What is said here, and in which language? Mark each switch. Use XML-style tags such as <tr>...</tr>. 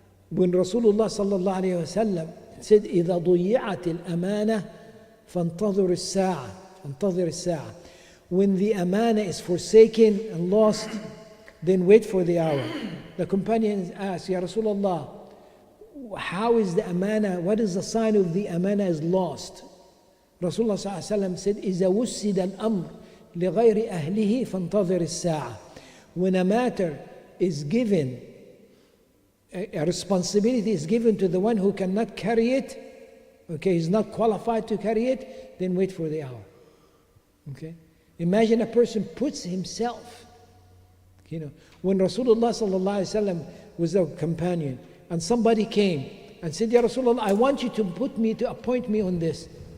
<en>When Rasulullah sallallahu alayhi wa sallam said,</en> <ar>إِذَا ضُيِّعَتِ الْأَمَانَةِ فَانْتَظِرِ السَّاعَةِ</ar> <en>فَانْتَظِرِ السَّاعَةِ. When the amana is forsaken and lost, then wait for the hour. The companions asked, Ya Rasulullah, how is the amana, what is the sign of the amana is lost? Rasulullah sallallahu alayhi wa sallam said,</en> <ar>إِذَا وُسِّدَ الْأَمْرِ لِغَيْرِ أَهْلِهِ فَانْتَظِرِ السَّاعَةِ.</ar> <en>When a matter is given, a responsibility is given to the one who cannot carry it, okay, he's not qualified to carry it, then wait for the hour. Okay? Imagine a person puts himself, when Rasulullah sallallahu alaihi wasallam was a companion, and somebody came and said, Ya Rasulullah, I want you to appoint me on this.</en>